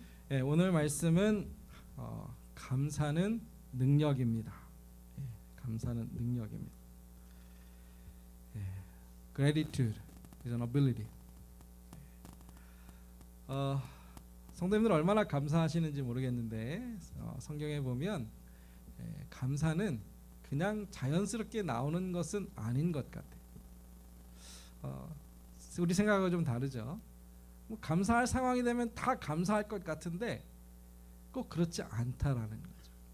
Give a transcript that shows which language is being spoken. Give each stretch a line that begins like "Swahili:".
Korean: 예, 오늘 말씀은 감사는 능력입니다. 예, 감사는 능력입니다.
English: 예, Gratitude is an ability.
Korean: 성도님들 얼마나 감사하시는지 모르겠는데 성경에 보면 감사는 그냥 자연스럽게 나오는 것은 아닌 것 같아요. 우리 생각하고 좀 다르죠. 뭐 감사할 상황이 되면 다 감사할 것 같은데 꼭 그렇지 않다라는 거죠.